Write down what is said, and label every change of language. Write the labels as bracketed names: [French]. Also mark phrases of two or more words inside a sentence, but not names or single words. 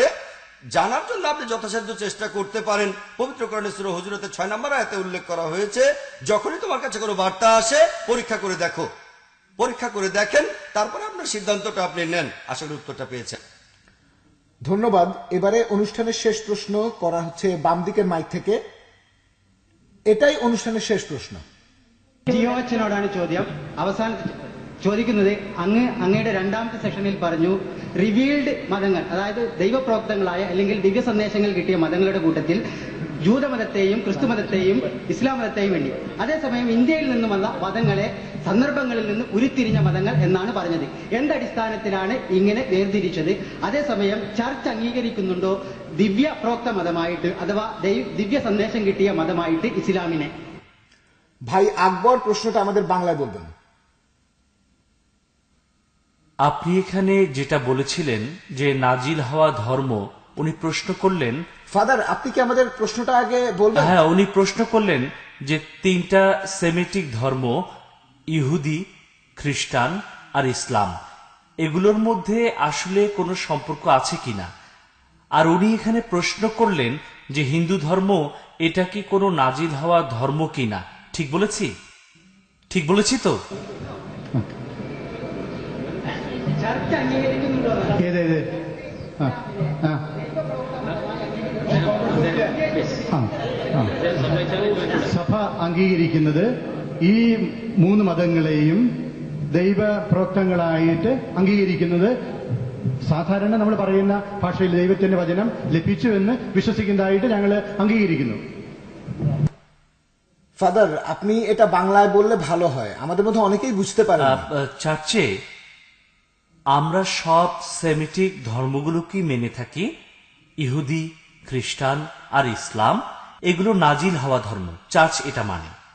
[Bangla] জানার জন্য আপনি যথাসাধ্য চেষ্টা করতে পারেন। পবিত্র কোরআনে সূরা হুজুরাতের 6 নম্বর আয়াতে উল্লেখ করা হয়েছে, যখনই তোমার কাছে কোনো বার্তা আসে পরীক্ষা করে দেখো, পরীক্ষা করে দেখেন, তারপরে আপনার সিদ্ধান্তটা আপনি নেন। আশা করি উত্তরটা পেয়েছেন। ধন্যবাদ। এবারে অনুষ্ঠানের শেষ প্রশ্ন করা হচ্ছে বাম দিকের মাইক থেকে। এটাই অনুষ্ঠানের শেষ প্রশ্ন। [Malayalam] ജിയോച്ചനോടാണ് ചോദ്യം. അവസാന ചോദിക്കുന്നത്, അങ്ങയുടെ രണ്ടാമത്തെ സെഷനിൽ പറഞ്ഞു റിവീൽഡ് മതങ്ങൾ, അതായത് ദൈവപ്രോക്തങ്ങളായ അല്ലെങ്കിൽ ദിവ്യ സന്ദേശങ്ങൾ കിട്ടിയ മതങ്ങളുടെ കൂട്ടത്തിൽ ജൂതമതത്തെയും ക്രിസ്തുമതത്തെയും ഇസ്ലാം മതത്തെയും വേണ്ടി, അതേസമയം ഇന്ത്യയിൽ നിന്നും വന്ന മതങ്ങളെ സന്ദർഭങ്ങളിൽ നിന്ന് ഉരുത്തിരിഞ്ഞ മതങ്ങൾ എന്നാണ് പറഞ്ഞത്. എന്തടിസ്ഥാനത്തിലാണ് ഇങ്ങനെ വേർതിരിച്ചത്? അതേസമയം ചർച്ച് അംഗീകരിക്കുന്നുണ്ടോ ദിവ്യ പ്രോക്ത മതമായിട്ട് അഥവാ ദിവ്യ സന്ദേശം കിട്ടിയ മതമായിട്ട് ഇസ്ലാമിനെ? [Bangla] ভাই আকবর প্রশ্নটা আমাদের বাংলায় বলবেন। আপনি এখানে যেটা বলেছিলেন যে নাজিল হওয়া ধর্ম, উনি প্রশ্ন করলেন। ফাদার, আপনি কি আমাদের প্রশ্নটা আগে বলবেন? হ্যাঁ, উনি প্রশ্ন করলেন যে 3টা সেমিটিক ধর্ম, ইহুদি, খ্রিস্টান আর ইসলাম, এগুলোর মধ্যে আসলে কোনো সম্পর্ক আছে কিনা। আর উনি এখানে প্রশ্ন করলেন যে হিন্দু ধর্ম, এটা কি কোনো নাজিল হওয়া ধর্ম কিনা। ঠিক বলেছি? ঠিক বলেছি তো? [Malayalam] സഭ അംഗീകരിക്കുന്നത് ഈ 3 മതങ്ങളെയും ദൈവപ്രോക്തങ്ങളായിട്ട് അംഗീകരിക്കുന്നത് സാധാരണ നമ്മൾ പറയുന്ന ഭാഷയിൽ ദൈവത്തിന്റെ വചനം ലഭിച്ചു എന്ന് വിശ്വസിക്കുന്നതായിട്ട് ഞങ്ങൾ അംഗീകരിക്കുന്നു। [Bangla] ফাদার, আপনি এটা বাংলায় বললে ভালো হয়, আমাদের মধ্যে অনেকেই বুঝতে পারে না। চার্চে আমরা সব সেমিটিক ধর্মগুলোকেই মেনে থাকি। ইহুদি, খ্রিস্টান আর ইসলাম এগুলো নাজিল হওয়া ধর্ম, চার্চ এটা মানে।